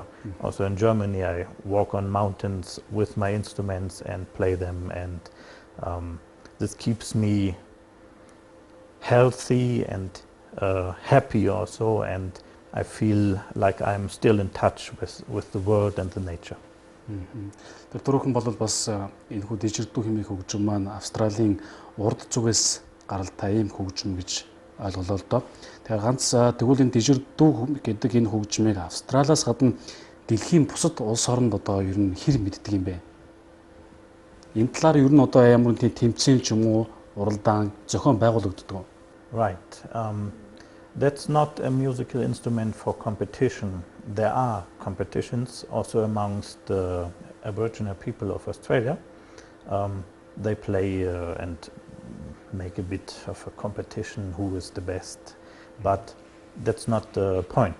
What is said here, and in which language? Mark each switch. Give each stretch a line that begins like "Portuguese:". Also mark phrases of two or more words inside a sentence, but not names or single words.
English: Also in Germany I walk on mountains with my instruments and play them, and this keeps me healthy and happy also, and I feel like I'm still in touch with the world and the nature.
Mongolian: Тэр түрүүхэн бол бас энэ хүү Didgeridoo хэмээх хөгжим маань Австралийн урд зүгээс гаралтай ийм хөгжим гэж ойлголоо л доо. Тэгэхээр ганц тэгвэл энэ Didgeridoo гэдэг энэ хөгжмийг Австралиас гадна дэлхийн бусад улс оронд одоо ер нь хэр мэддэг юм бэ? Энэ талаар ер нь одоо ямар нэгэн тэмцээн ч юм уу, уралдаан зохион байгуулагддаг уу?
English: Right. That's not a musical instrument for competition. There are competitions also amongst the Aboriginal people of Australia. They play and make a bit of a competition who is the best, but that's not the point.